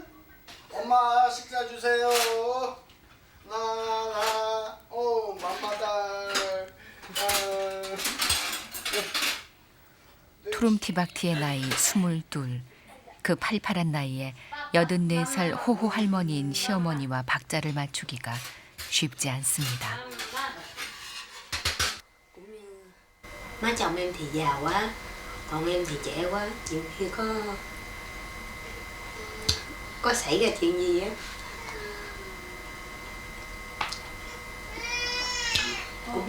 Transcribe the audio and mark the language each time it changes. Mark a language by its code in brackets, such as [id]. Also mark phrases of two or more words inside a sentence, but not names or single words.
[ko] 엄마 식사 주세요. 나나 오 맘마달. 투룸티박티의 나이 22. 그 팔팔한 나이에 84살 호호 할머니인 시어머니와 박자를 맞추기가 쉽지 않습니다. [vi] Má chồng em thì già quá, còn em thì trẻ quá, nhiều khi có xảy ra chuyện gì á cũng